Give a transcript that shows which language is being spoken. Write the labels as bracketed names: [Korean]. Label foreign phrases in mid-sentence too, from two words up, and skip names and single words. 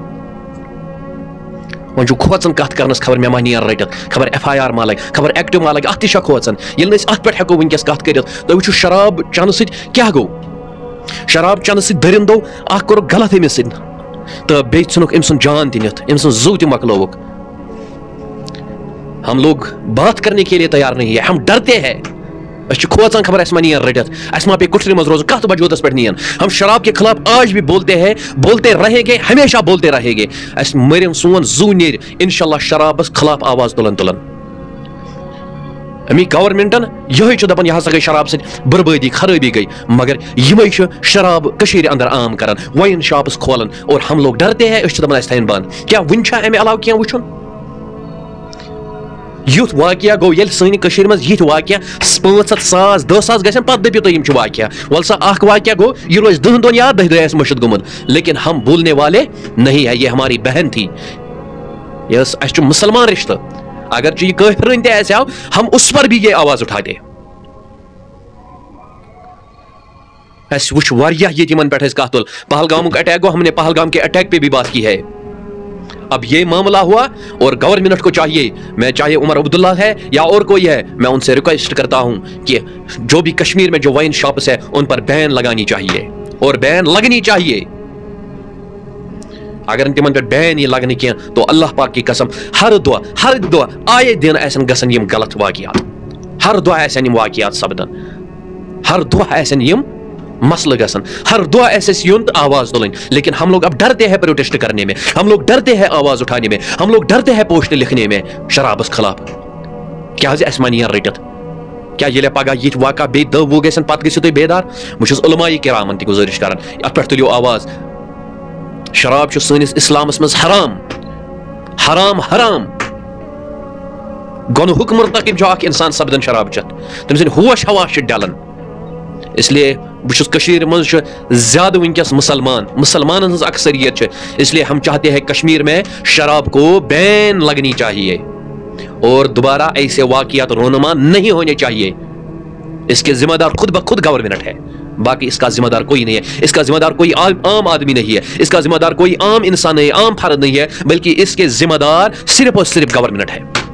[Kashmiri] وۄنۍ چھُ کھوژان کتھ کرنس خبر مےٚ ما نیر رٔٹِتھ خبر ایف آی آر ما لگہِ خبر ایکٹِو ما لگہِ اتھ تہِ چھا کھوژان ییٚلہِ نہٕ أسۍ اتھ پٮ۪ٹھ ہٮ۪کو ؤنکیٚس کتھ کٔرِتھ تُہۍ وٕچھِو شراب چنہٕ سۭتۍ کیٛاہ گوٚو شراب چنہٕ سۭتۍ دٔرِندو اکھ کوٚرُکھ غلط أمِس سۭتۍ تہٕ بیٚیہِ ژھٕنُکھ أمۍ سُنٛد جان تہِ نِتھ أمۍ سٕنٛز زُو تہِ مۄکلووُکھ [Urdu] ہم لوگ بات کرنے کے لیے تیار نہیں ہے ہم ڈرتے ہیں [Kashmiri] أسۍ چھِ کھوژان خبر اَسہِ ما نِیَن رٔٹِتھ اَسہِ ما پیٚیہِ کُٹھرِ منٛز روزُن کتھ وجوٗدس پٮ۪ٹھ نِیَن [Urdu] ہم شراب کے خلاف آج بھی بولتے ہیں بولتے رہیں گے [Kashmiri] ہمیشہ بولتے رہیں گے اَسہِ مٔرِن سون زُو نیرِ انشاءاللہ شرابس خلاف آواز تُلن تُلن امی گورمنٹن یہے چھُ دپان یہِ ہسا گٔے شراب سۭتۍ بربٲدی خرٲبی گٔے مگر یِمے چھِ شراب کٔشیٖرِ اندر عام کران واین شاپس کھولان [Urdu] اور ہم لوگ ڈرتے ہیں [Kashmiri] أسۍ چھِ دپان اَسہِ تھاین بنٛد کیٛاہ وُنہِ چھا امہِ علاوٕ کینٛہہ وٕچھُن یُتھ واقعہ گوٚو ییٚلہِ سانہِ کٔشیٖرِ منٛز یِتھۍ واقعہ 500,000 10,000 گژھن پتہٕ دٔپِو تُہۍ یِم چھِ واقعہ وَلہٕ سا اکھ واقعہ گوٚو یہِ روزِ 10 دۄہن یا 10 دۄہ آسہِ مٔشِد گوٚمُت [Urdu] لیکن ہم بھولنے والے نہیں ہے یہ ہماری بہن تھی [Kashmiri] یہ اَسہِ چھُ مُسلمان رشتہٕ اگرچہ یہ کٲفرن تہِ آسہِ ہاو [Urdu] ہم اس پر بھی یہ آواز اٹھاتے [Kashmiri] اَسہِ وٕچھ واریاہ ییٚتہِ یِمن پٮ۪ٹھ أسۍ کتھ تُل پہلگامُک اٹیک گوٚو [Urdu] ہم نے پہلگام کے اٹیک پہ بھی بات کی ہے اب یہ معاملہ ہوا اور گورنمنٹ کو چاہیے میں چاہے عمر عبداللہ ہے یا اور کوئی ہے میں ان سے ریکویسٹ کرتا ہوں کہ جو بھی کشمیر میں جو وائن شاپس ہے ان پر بین لگانی چاہیے اور بین لگنی چاہیے اگر تمن پہ بین یہ لگنے کی تو اللہ پاک کی قسم [Kashmiri] ہر دۄہ آئے دن آسن گژھن یم غلط واقعات ہر دۄہ آسن یم واقعات سپدن ہر دۄہ آسن یم مسئلہ گژھن ہر دۄہ آسہِ اَسہِ یُن تہٕ آواز تُلٕنۍ [Urdu] لیکن ہم لوگ اب ڈرتے ہیں پروٹیسٹ کرنے میں ہم لوگ ڈرتے ہیں آواز اٹھانے میں ہم لوگ ڈرتے ہیں پوسٹ لکھنے میں [Kashmiri] شرابس خلاف کیٛازِ اَسہِ ما نِیَن رٔٹِتھ کیٛاہ ییٚلہِ پگاہ یِتھۍ واقعہ بیٚیہِ 10 وُہ گژھن پتہٕ گٔژھِو تُہۍ بیدار بہٕ چھُس علماء کرامن تہِ گُزٲرِش کران اتھ پٮ۪ٹھ تُلِو آواز شراب چھُ سٲنِس اسلامس منٛز حرام حرام حرام گۄنہُک مرتکب چھُ اکھ انسان سپدان شراب چٮ۪تھ تٔمۍ سٕنٛدۍ ہوش حواس چھِ ڈلان [Urdu] اس لیے [Kashmiri] بہٕ چھُس کٔشیٖرِ منٛز چھُ زیادٕ وٕنکیٚس مسلمانن ہٕنٛز اکثریت چھِ [Urdu] اس لیے ہم چاہتے ہیں کشمیر میں شراب کو بین لگنی چاہیے اور دوبارہ ایسے واقعات رونما نہیں ہونے چاہیے اس کے ذمہ دار خود بخود گورنمنٹ ہے باقی اس کا ذمہ دار کوئی نہیں ہے اس کا ذمہ دار کوئی عام آدمی نہیں ہے اس کا ذمہ دار کوئی عام انسان نہیں عام فرد نہیں ہے بلکہ اس کے ذمہ دار صرف اور صرف گورنمنٹ ہے